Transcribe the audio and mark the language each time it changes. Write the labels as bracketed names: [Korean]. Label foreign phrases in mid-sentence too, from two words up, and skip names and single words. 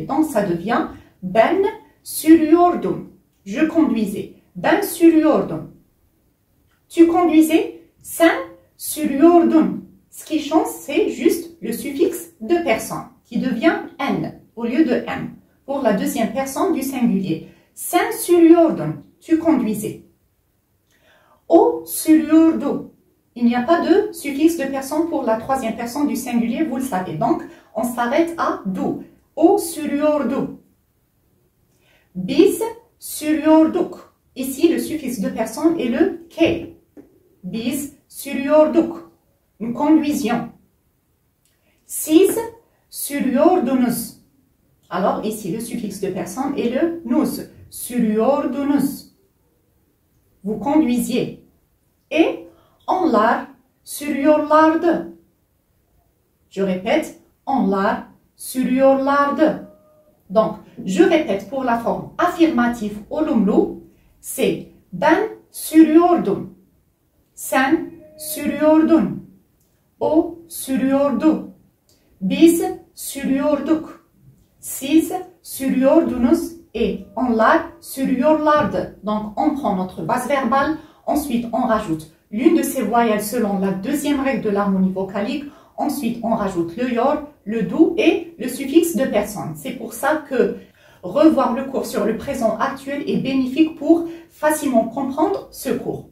[French] Donc, ça devient [Turkish] ben sürüyordum. [French] Je conduisais. [Turkish] Ben sürüyordum. [French] Tu conduisais. [Turkish] Sen sürüyordun. [French] Ce qui change, c'est juste le suffixe de personne qui devient N au lieu de M pour la deuxième personne du singulier. [Turkish] Sen sürüyordun. [French] Tu conduisais. [Turkish] O sürüyordu. [French] Il n'y a pas de suffixe de personne pour la troisième personne du singulier, vous le savez. Donc, on s'arrête à du. [Turkish] O sürüyordu. Biz sürüyorduk. [French] Ici, le suffixe de personne est le ke. [Turkish] Biz sürüyorduk. [French] Nous conduisions. [Turkish] Siz sürüyordunuz. [French] Alors, ici, le suffixe de personne est le nuz. Sürüyordunuz. Vous conduisiez. [Turkish] Et onlar sürüyorlardı. [French] Je répète, [Turkish] onlar sürüyorlardı. [French] Donc, je répète pour la forme affirmative olumlu, c'est [Turkish] ben sürüyordum. Sen sürüyordun. O sürüyordu. Biz sürüyorduk. Siz sürüyordunuz et onlar sürüyorlardı. [French] Donc, on prend notre base verbale. Ensuite, on rajoute l'une de ces voyelles selon la deuxième règle de l'harmonie vocalique. Ensuite, on rajoute le yor, le do et le suffixe de personne. C'est pour ça que revoir le cours sur le présent actuel est bénéfique pour facilement comprendre ce cours.